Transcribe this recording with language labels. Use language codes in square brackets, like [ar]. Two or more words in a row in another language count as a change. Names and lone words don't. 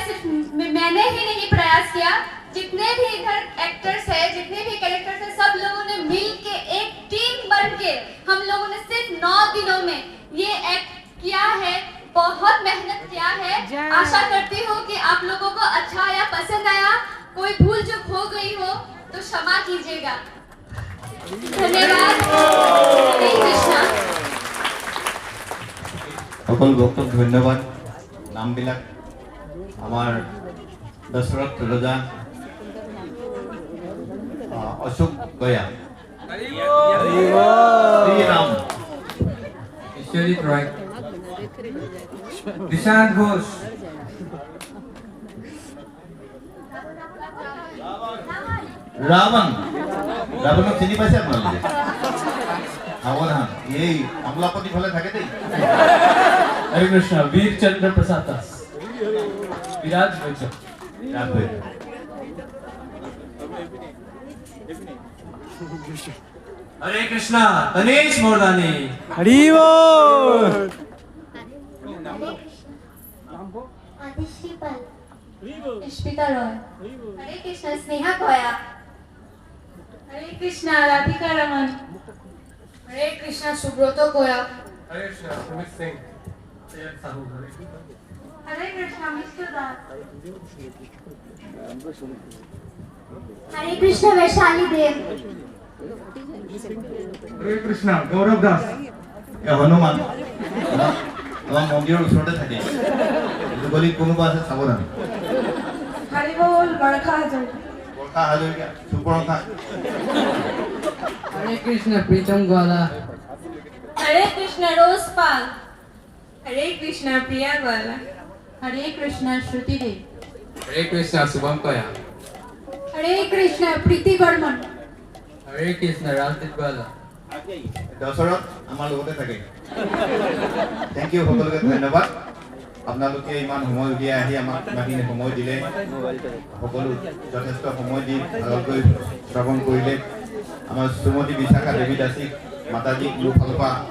[hi] सिर्फ मैंने ही नहीं प्रयास किया, जितने भी इधर एक्टर्स हैं, जितने भी कैरेक्टर्स हैं, सब लोगों ने मिल के एक टीम बन के हम लोगों ने सिर्फ 9 दिनों में ये एक्ट किया है। बहुत मेहनत किया है। आशा करती हूँ कि आप लोगों को अच्छा आया, पसंद आया। कोई भूल चूक हो गई हो तो क्षमा कीजिएगा। धन्यवाद। हरे कृष्णा। [as] সকল ভক্তক ধন্যবাদ। নামবিলাক আমাৰ দশৰথ ৰজা, অশোক গয়া, শ্ৰীৰাম, ईश्वरित रॉय, निशांत घोष, ৰাৱণ। ৰাৱণক চিনি পাইছে আপোনালোকে? সাৱধান, এই আমলাপতি ফালে থাকে দেই। [hi] हरे कृष्णा। वीर चंद्र प्रसाद दास, विराज वैद्य, [as] লাভ হয়। [hi] हरे कृष्णा तनेश मोरदानी आदिश्रीपाल पुष्पिता रॉय हरे कृष्णा स्नेहा कोया हरे कृष्णा राधिका रमन हरे कृष्णा सुब्रतो कोया हरे कृष्णा मिस्टर दास हरे कृष्णा वैशाली देव हरे कृष्णा गौरव दास [as] এই হনুমান আমাৰ মন্দিৰৰ ওচৰতে থাকে গলিত কোনোবা আছে সাৱধান [hi] हरि बोल बरखा जो [as] বৰষা হাজৰিকা সুপৰখা [hi] हरे कृष्ण प्रीतम ग्वाला हरे कृष्णा रोजपाल हरे कृष्णा प्रिया ग्वाला हरे कृष्णा श्रुति देव हरे कृष्ण शुभम कोया हरे कृष्णा प्रीति बर्मन हरे कृष्ण राजदीप ग्वाला [as] দশৰথ আমাৰ লগতে থাকে [en] thank you [as] সকলোকে ধন্যবাদ আপোনালোকে ইমান সময় উলিয়াই আহি আমাক ইমানখিনি সময় দিলে সকলো যথেষ্ট সময় দি ভালকৈ শ্ৰৱণ কৰিলে আমাৰ শ্ৰীমতী বিশাখা দেৱী দাসীক মাতাজীক মোৰ ফালৰ পৰা